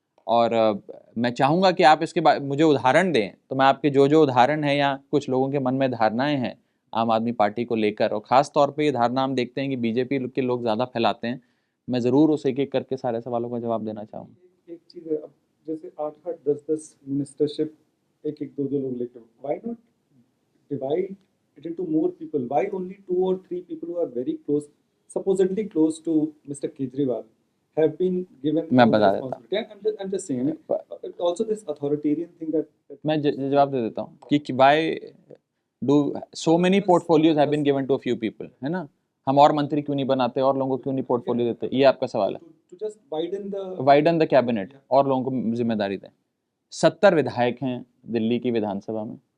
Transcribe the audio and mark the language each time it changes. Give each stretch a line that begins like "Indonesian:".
Hindi: और मैं चाहूँगा कि आप इसके बाद मुझे उदाहरण दें, तो मैं आपके जो उदाहरण है या कुछ लोगों के मन में धारणाएं हैं आम आदमी पार्टी को लेकर, और ख़ास तौर पे ये धारणा हम देखते हैं कि बीजेपी के लोग ज़्यादा फैलाते हैं, मैं ज़रूर उसे एक एक करके सारे सवालों का जवाब देना चाहूँगा। एक चीज़ है, अब जैसे 8-8, 10-10 मिनिस्टरशिप एक 2 लोग लेके,
English: Why not divide it into more people? Why only 2 or 3 people who are very close, supposedly close to Mr. Kejriwal, have been given
Hindi: मैं बता देता हूँ।
English: I'm just saying, also this authoritarian thing that
Hindi: मैं जवाब दे देता हूँ कि
English: by do so many portfolios have been given to a few people,
Hindi: है ना, हम और मंत्री क्यों नहीं बनाते और लोगों को क्यों नहीं पोर्टफोलियो देते, ये आपका सवाल है।
English: To just widen the cabinet
Hindi: और लोगों को जिम्मेदारी दें। 70 विधायक हैं दिल्ली की विधानसभा में।